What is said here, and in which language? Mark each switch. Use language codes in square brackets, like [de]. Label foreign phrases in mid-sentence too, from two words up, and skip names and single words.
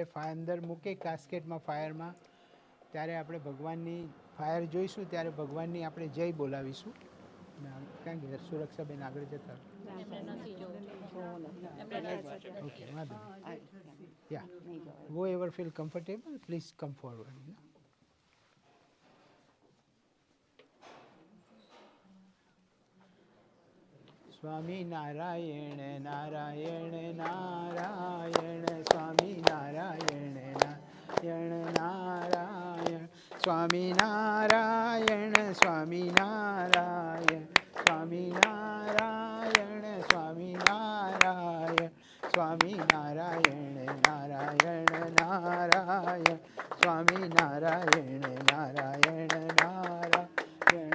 [gu] અંદર મૂકે કાસ્કેટમાં ફાયરમાં ત્યારે આપણે ભગવાનની ફાયર જોઈશું ત્યારે ભગવાનની આપણે જય બોલાવીશું કારણ કે સુરક્ષાબેન આગળ જતા [en] OK vandho ya whoever feel comfortable please come forward [sa] स्वामी नारायण नारायण नारायण स्वामी नारायण नारायण नारायण स्वामी नारायण स्वामी नारायण स्वामी नारायण स्वामी नारायण स्वामी नारायण नारायण नारायण स्वामी नारायण नारायण नारायण